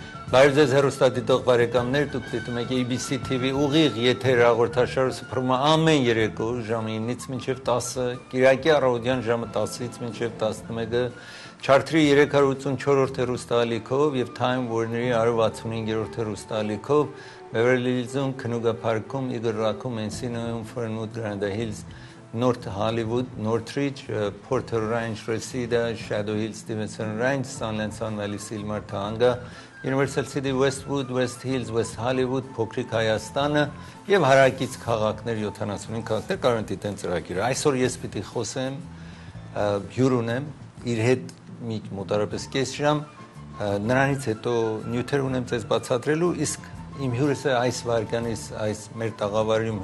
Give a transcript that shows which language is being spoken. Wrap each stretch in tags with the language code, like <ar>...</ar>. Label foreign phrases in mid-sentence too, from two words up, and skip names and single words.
<hy>Բարև ձեզ հեռուստադիտող բարեկամներ, դուք դիտում եք ABC TV ուղիղ եթեր հաղորդաշարը սփռում է ամեն երեկո ժամը 9-ից մինչև 10-ը, կիրակի առավոտյան ժամը 10-ից մինչև 11-ը, Charter-ի 384-րդ հեռուստաալիքով եւ Time Warner-ի 165-րդ հեռուստաալիքով, Beverly Hills-ում, Canoga Park-ում, Eagle Rock-ում, Encino-ում, Fernwood, Grand Hills, North Hollywood, Northridge, Porter Ranch, Reseda, Shadow Hills, Stevenson Ranch, Sunland, Sun Valley, Silmar, Tahanga, Universal City, Westwood, West Hills, West Hollywood, Փոքրիկ Հայաստանը եւ հարակից քաղաքներ 75 քաղաքներ կարող են դիտեն ծրագիրը։ Այսօր ես պիտի խոսեմ հյուր ունեմ, իր հետ մի մոտարապես կես ժամ, նրանից հետո նյութեր ունեմ ձեզ բացատրելու, իսկ իմ հյուրս այս վարկանից այս մեր տաղավարում</hy>